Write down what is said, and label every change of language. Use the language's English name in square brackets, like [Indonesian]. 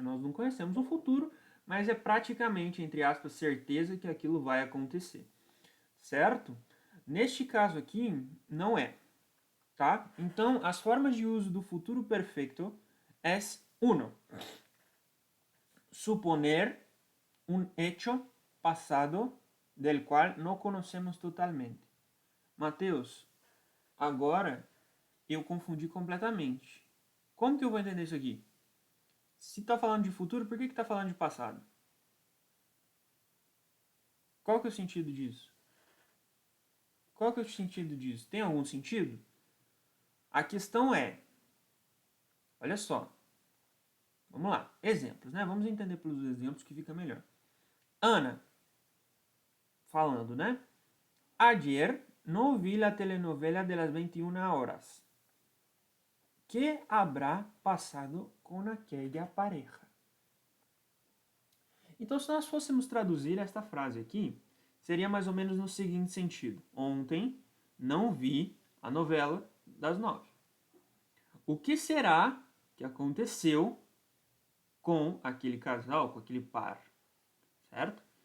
[Portuguese] Nós não conhecemos o futuro, mas é praticamente, entre aspas, certeza que aquilo vai acontecer, certo? Neste caso aqui, não é, tá? Então, as formas de uso do futuro perfeito é 1. [Spanish] Suponer un hecho pasado del cual no conocemos totalmente. [Portuguese] Mateus, agora eu confundi completamente. Como que eu vou entender isso aqui? Se está falando de futuro, por que está falando de passado? Qual que é o sentido disso? Qual que é o sentido disso? Tem algum sentido? A questão é, olha só, vamos lá, exemplos, né? Vamos entender pelos exemplos que fica melhor. Ana, falando, né? [Spanish] Ayer no vi la telenovela de las 21 horas. ¿Qué habrá pasado con aquella pareja? [Portuguese] Então, se nós fôssemos traduzir esta frase aqui, seria mais ou menos no seguinte sentido. Ontem não vi a novela das 9. O que será que aconteceu com aquele casal, com aquele par? Certo?